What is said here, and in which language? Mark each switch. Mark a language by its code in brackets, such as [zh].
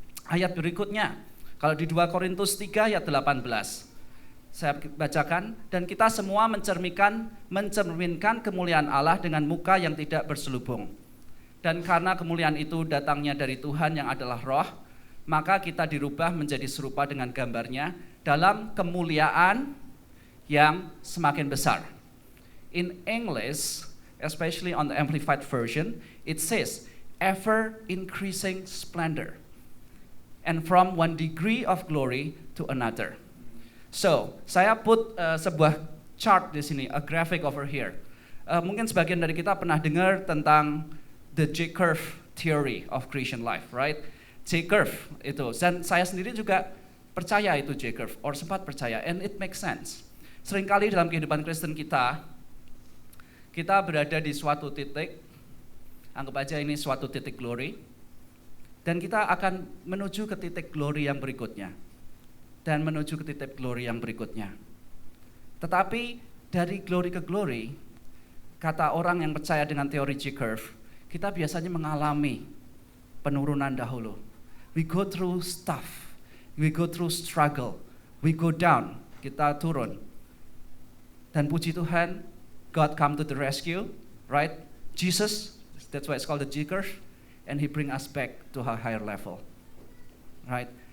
[id] Ayat berikutnya, kalau di 2 Korintus 3 ayat 18, saya bacakan, dan kita semua mencerminkan kemuliaan Allah dengan muka yang tidak berselubung. Dan karena kemuliaan itu datangnya dari Tuhan yang adalah roh, maka kita dirubah menjadi serupa dengan gambarnya dalam kemuliaan yang semakin besar. [en] In English, especially on the Amplified Version, it says, ever increasing splendor, and from one degree of glory to another. So, [id] saya [en] put [id] sebuah [en] chart [id] di sini, [en] a graphic over here. [id] Mungkin sebagian dari kita pernah dengar tentang [en] the J-curve theory of Christian life, right? [id] J-curve itu, dan saya sendiri juga percaya itu J-curve, or sempat percaya, [en] and it makes sense. [id] Seringkali dalam kehidupan Kristen kita Kita berada di suatu titik, anggap aja ini suatu titik glory, dan kita akan menuju ke titik glory yang berikutnya, dan menuju ke titik glory yang berikutnya. Tetapi dari glory ke glory, kata orang yang percaya dengan teori J-curve, kita biasanya mengalami penurunan dahulu. [en] We go through stuff, we go through struggle, we go down, [id] kita turun. Dan puji Tuhan, [en] God come to the rescue, right? Jesus, that's why it's called the J-curve, and He bring us back to a higher level, right?